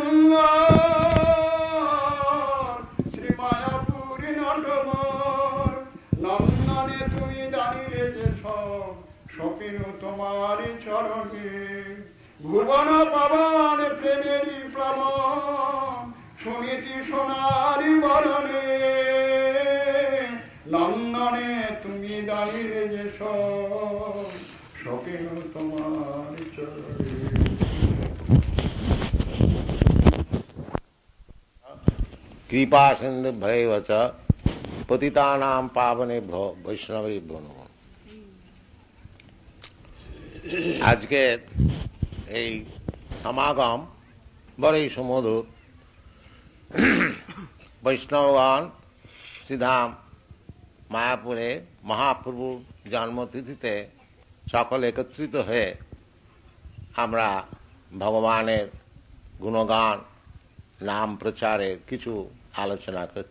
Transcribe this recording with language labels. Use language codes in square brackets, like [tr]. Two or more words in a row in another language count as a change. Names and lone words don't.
[bn] সুন্দর শ্রী মায়াপুরী নটবর নন্দনে তুমি দাঁড়িয়ে যে সপিন তোমার চরণে ভুবন পাবন প্রেমেরই প্লাবন শুনিতি সোনারি বরণে নন্দনে তুমি দাঁড়িয়ে যে সপিন তোমার চরণে। [sa] কৃপা সিন্ধু ভৈব চ পতিতানাং পাবনেভ্যো বৈষ্ণবেভ্যো নমঃ। [bn] আজকে এই সমাগম বড়ই সুমধুর। বৈষ্ণবগণ শ্রীধাম মায়াপুরে মহাপ্রভুর জন্মতিথিতে সকল একত্রিত হয়ে আমরা ভগবানের গুণগান নাম প্রচারের কিছু আলোচনা করছি।